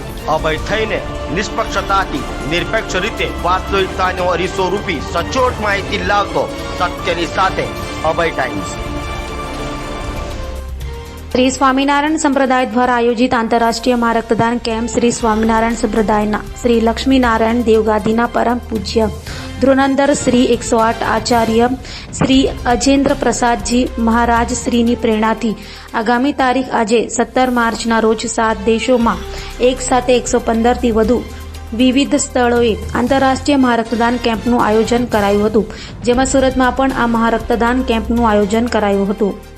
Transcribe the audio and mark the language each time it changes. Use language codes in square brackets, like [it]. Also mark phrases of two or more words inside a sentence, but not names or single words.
[gu] અભય થઈને નિષ્પક્ષતાથી નિરપેક્ષ રીતે વાસ્તવિકતાનો અરીસો રૂપી સચોટ માહિતી લાવતો સત્યની સાથે અભય ટાઈમ્સ। શ્રી સ્વામીનારાયણ સંપ્રદાય દ્વારા આયોજિત આંતરરાષ્ટ્રીય મહારક્તદાન કેમ્પ શ્રી સ્વામીનારાયણ સંપ્રદાયના શ્રી લક્ષ્મીનારાયણ દેવગાદીના પરમ પૂજ્ય ધ્રુનંદર શ્રી 108 આચાર્ય શ્રી અજેન્દ્ર પ્રસાદજી મહારાજ શ્રીની પ્રેરણાથી આગામી તારીખ આજે 17 માર્ચના રોજ 7 દેશોમાં એક સાથે 115થી વધુ વિવિધ સ્થળોએ આંતરરાષ્ટ્રીય મહારક્તદાન કેમ્પનું આયોજન કરાયું હતું, જેમાં સુરતમાં પણ આ મહારક્તદાન કેમ્પનું આયોજન કરાયું હતું।